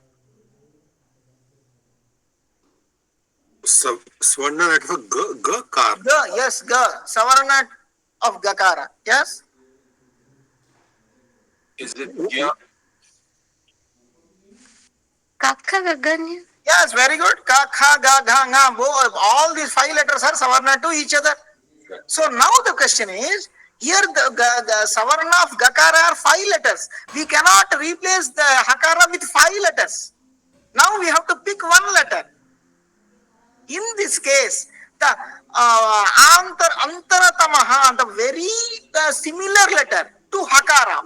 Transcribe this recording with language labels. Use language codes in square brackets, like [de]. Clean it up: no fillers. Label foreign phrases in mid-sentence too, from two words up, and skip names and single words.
[en] Swarna letter for Gakar. Yes, Savarna of Gakara. Yes? Is it yeah? [sa] Kakha Gaganya. [en] Yes, very good. [sa] Ka, kha, ga, gha, nga. [en] All these five letters are Savarna to each other. So now the question is, here the Savarna of Gakara are five letters. We cannot replace the Hakara with five letters. Now we have to pick one letter. In this case, the Antaratamaha, the very similar letter to Hakara.